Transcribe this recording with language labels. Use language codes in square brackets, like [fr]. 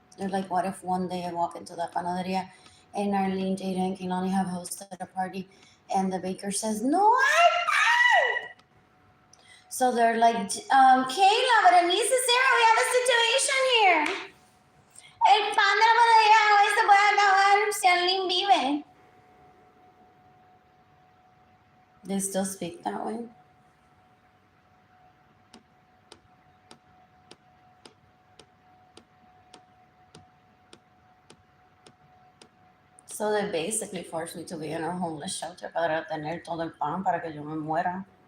[en] They're like, what if one day I walk into the panaderia and Arlene, Jayden, and Keilany have hosted a party and the baker says, [es] "No hay pan"? [en] So they're like, Kayla, Berenice, Sarah, we have a situation here. [es] El pan de la panadería de hoy se puede acabar si Arlene vive. [en] They still speak that way. So they basically forced me to be in a homeless shelter [es] para tener todo el pan para que yo me muera.